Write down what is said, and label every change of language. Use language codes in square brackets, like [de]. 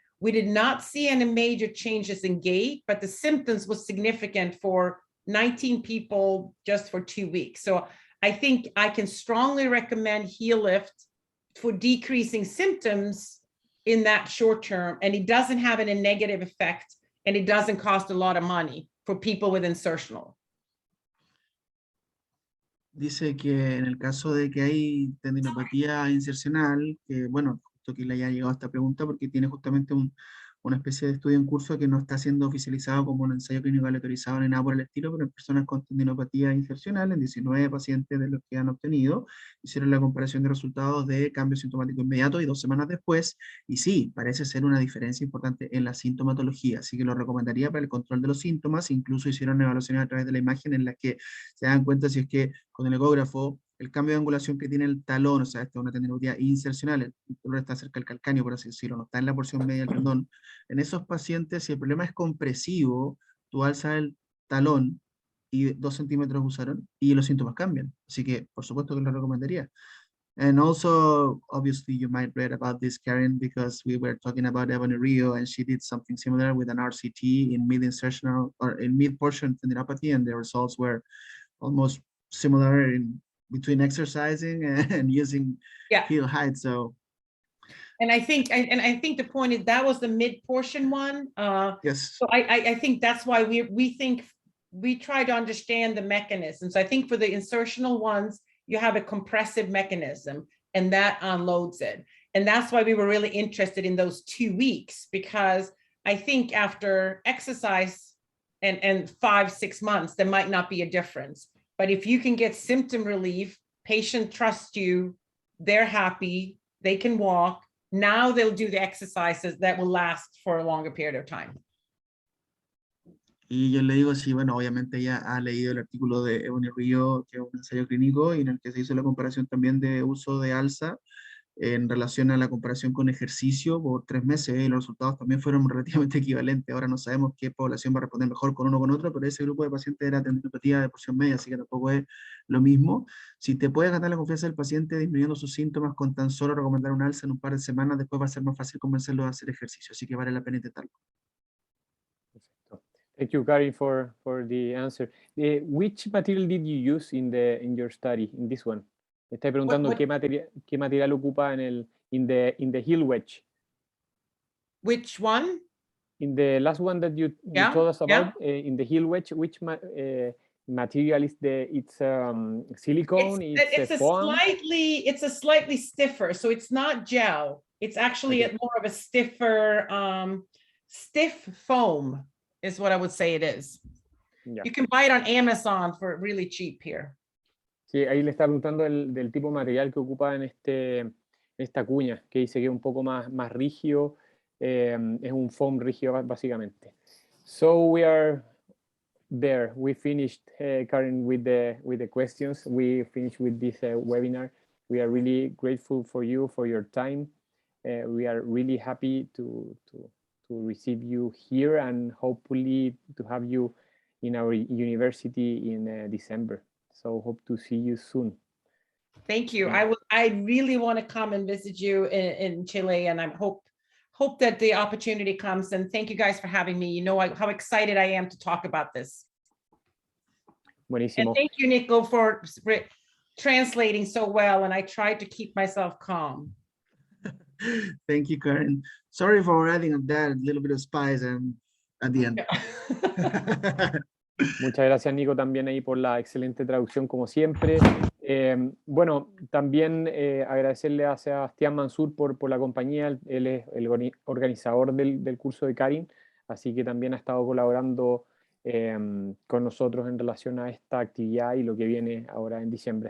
[en] We did not see any major changes in gait, but the symptoms was significant for 19 people just for 2 weeks. So I think I can strongly recommend heel lift for decreasing symptoms in that short term, and it doesn't have a negative effect, and it doesn't cost a lot of money for people with insertional. [es] Dice que en el caso de que hay tendinopatía insercional, que bueno, justo que le haya llegado esta pregunta porque tiene justamente una especie de estudio en curso que no está siendo oficializado como un ensayo clínico aleatorizado ni nada por el estilo, pero en personas con tendinopatía insercional, en 19 pacientes de los que han obtenido, hicieron la comparación de resultados de cambio sintomático inmediato y 2 semanas después, y sí, parece ser una diferencia importante en la sintomatología, así que lo recomendaría para el control de los síntomas. Incluso hicieron evaluaciones a través de la imagen en las que se dan cuenta si es que con el ecógrafo el cambio de angulación que tiene el talón, o sea, esta es una tendinopatía insercional, el dolor está cerca del calcáneo, por así decirlo, no está en la porción media del tendón. En esos pacientes, si el problema es compresivo, tú alzas el talón y 2 centímetros usaron y los síntomas cambian. Así que, por supuesto que lo recomendaría. [en] And also, obviously, you might read about this, Karin, because we were talking about Ebony Rio, and she did something similar with an RCT in mid-insertional or in mid-portion tendinopathy, and the results were almost similar in between exercising and using heel height. So, and I think the point is that was the mid portion one. Yes. So I think that's why we think we try to understand the mechanism. So I think for the insertional ones, you have a compressive mechanism, and that unloads it. And that's why we were really interested in those 2 weeks, because I think after exercise and 5-6 months, there might not be a difference. But if you can get symptom relief, patient trusts you, they're happy, they can walk. Now they'll do the exercises that will last for a longer period of time. [es] Y yo le digo, sí, bueno, obviamente ella ha leído el artículo de Ebony Rio, que es un ensayo clínico, y en el que se hizo la comparación también de uso de alza en relación a la comparación con ejercicio por 3 meses, y los resultados también fueron relativamente equivalentes. Ahora no sabemos qué población va a responder mejor con uno o con otro, pero ese grupo de pacientes era tendinopatía de porción media, así que tampoco es lo mismo. Si te puedes ganar la confianza del paciente disminuyendo sus síntomas con tan solo recomendar un alza en un par de semanas, después va a ser más fácil convencerlo de hacer ejercicio, así que vale la pena intentarlo. [en] Thank you, Karin, for the answer. Which material did you use in your study, in this one? [es] Me está preguntando qué material ocupa [en] in the heel wedge. Which one? In the last one that you told us about, in the heel wedge, which material is it's silicone? It's a slightly stiffer, so it's not gel. It's actually more of a stiffer, stiff foam is what I would say it is. Yeah. You can buy it on Amazon for really cheap here. [es] Sí, ahí le está preguntando del tipo de material que ocupa en esta cuña, que dice que es un poco más rígido, es un foam rígido básicamente. [en] So we are there. We finished, Karin, with the questions. We finished with this webinar. We are really grateful for you, for your time. We are really happy to receive you here and hopefully to have you in our university in December. So hope to see you soon. Thank you. I really want to come and visit you in Chile, and I hope that the opportunity comes, and thank you guys for having me. You know how excited I am to talk about this. [es] Buenísimo. [en] And thank you, Nico, for translating so well, and I tried to keep myself calm. Thank you, Karin. Sorry for adding that little bit of spice at the end. [es] Muchas gracias, Nico, también ahí por la excelente traducción, como siempre. Bueno, también agradecerle a Sebastián Mansur por la compañía. Él es el organizador del curso de Karin, así que también ha estado colaborando con nosotros en relación a esta actividad y lo que viene ahora en diciembre.